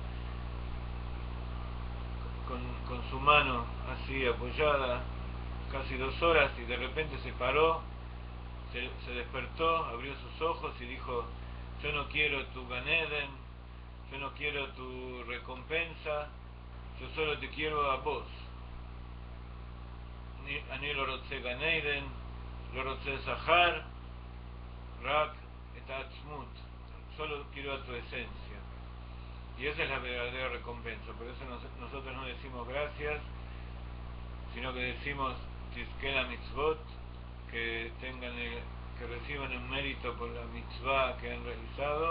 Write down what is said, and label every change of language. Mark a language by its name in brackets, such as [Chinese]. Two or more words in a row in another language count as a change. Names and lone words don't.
[Spanish] con su mano así apoyada, casi 2 horas, y de repente se paró, se despertó, abrió sus ojos y dijo: yo no quiero tu [Hebrew] גן עדן, [Spanish] yo no quiero tu recompensa, yo solo te quiero a vos. [Hebrew] אני לא רוצה גן עדן, לא רוצה שכר, רק את עצמות, [Spanish] solo quiero a tu esencia. Y esa es la verdadera recompensa. Por eso nosotros no decimos gracias, sino que decimos [Hebrew] תזכו למצוות, [Spanish] que reciban un mérito por la mitzvah que han realizado.